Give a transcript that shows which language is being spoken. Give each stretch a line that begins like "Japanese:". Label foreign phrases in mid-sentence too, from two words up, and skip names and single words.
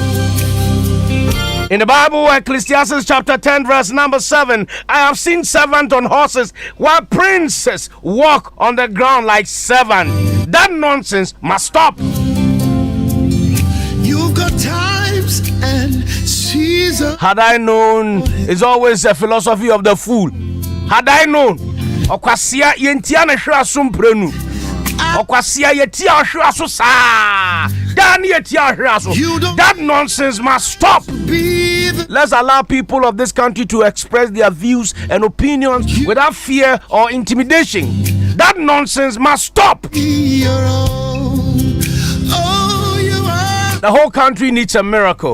English: In the Bible, Ecclesiastes chapter 10 verse number 7, I have seen servants on horses while princes walk on the ground like servants. That nonsense must stop. You've got times and seasons. Had I known, it's always a philosophy of the fool. Had I known,
Akan: okwasia yentiana hwa asomprenu. Okwasia yetia hwa aso saa.
English: That nonsense must stop. Let's allow people of this country to express their views and opinions without fear or intimidation. That nonsense must stop. The whole country needs a miracle.